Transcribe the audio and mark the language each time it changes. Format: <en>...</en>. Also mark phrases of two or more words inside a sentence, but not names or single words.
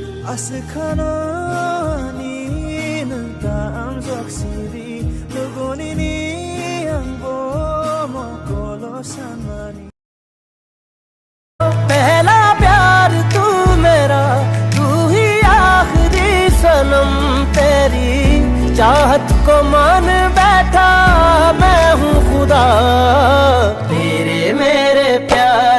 <trp>Asikananin taam zoksiri Nugunini ang bomo kolosan mani</trp> <hi>पहला प्यार तू मेरा तू ही आखिरी सनम तेरी चाहत को मान बैठा मैं हूँ खुदा तेरे मेरे प्यार</hi>